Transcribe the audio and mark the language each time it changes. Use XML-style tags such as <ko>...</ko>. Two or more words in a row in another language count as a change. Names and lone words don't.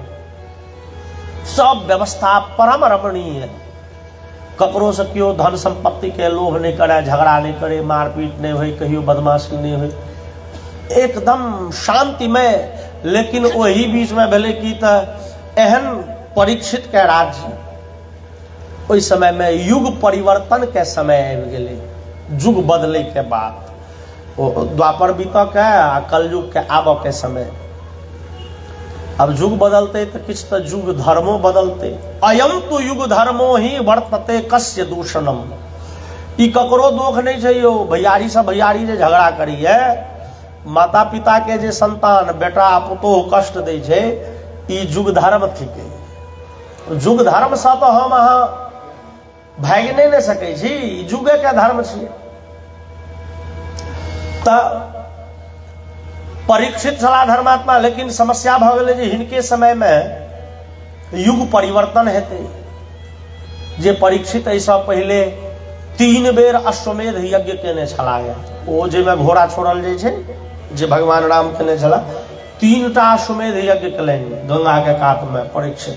<mai>सब व्यवस्था परम रमणीय, ककरो से कियो धन संपत्ति के लोभ नहीं करे, झगड़ा नहीं करे, मारपीट नहीं होय, कहियो बदमाशी नहीं होय, एकदम शांतिमय। लेकिन वही बीच में भेले की त एहन परीक्षित के राज्य, ओहि समय में युग परिवर्तन के समय आबि गेलै। युग बदले के बाद द्वापर बीतक है आ कलयुग के आबऽ के समय। अब युग बदलते तो किछ तो युग धर्मो बदलते।</mai> <sa>अयम तो युग धर्मो ही वर्तते कस्य दूषणम।</sa> <mai>ई ककरो दोष नहीं छै यो। भैयारी से भैयारी जे झगड़ा करी है, माता पिता के जे संतान बेटा पुतोह कष्ट दै छै, ई युग धर्म थिके। युग धर्म से तो हम अहाँ भागि नहीं सकै छी, युगे के धर्म छियै। परीक्षित छला धर्मात्मा, लेकिन समस्या भ गेलै जे हिनके समय में युग परिवर्तन हेतै। जे परीक्षित ऐसा पहले 3 बेर अश्वमेध यज्ञ केने छला, ओ जेमे घोड़ा छोड़ल जाइ छै, जे भगवान राम केने छला, 3टा अश्वमेध यज्ञ केलनि गंगा के कात में परीक्षित।</mai>